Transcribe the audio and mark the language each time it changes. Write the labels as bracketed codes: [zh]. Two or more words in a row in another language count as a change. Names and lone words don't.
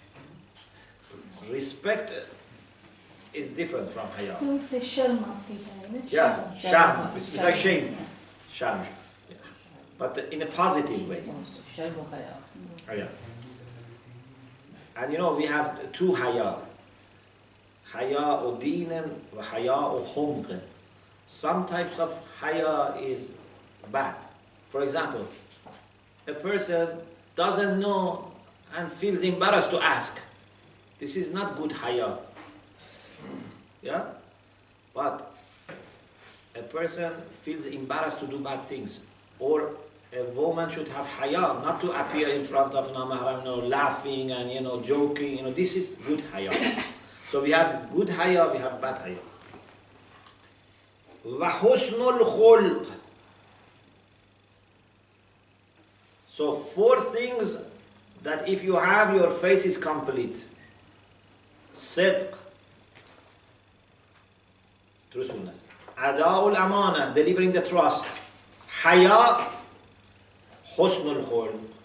[en] Respect is different from haya. We say sharma. Yeah, sham. It's like shame. Sham. Yeah. But in a positive way. Haya. And we have two haya. [ar] حياء ديني وحياء حمق. [en] Some types of haya is bad. For example, a person doesn't know and feels embarrassed to ask. This is not good haya. Yeah? But a person feels embarrassed to do bad things. Or a woman should have haya, not to appear in front of mahram, laughing and joking. This is good haya. So we have good haya, we have bad haya. [ar] وَحُسْنُ الْخُلْقِ. [en] So 4 things that if you have, your face is complete. Sidq, truthfulness. [ar] أداء الأمانة, [en] delivering the trust. Haya, [ar] حسن الخلق.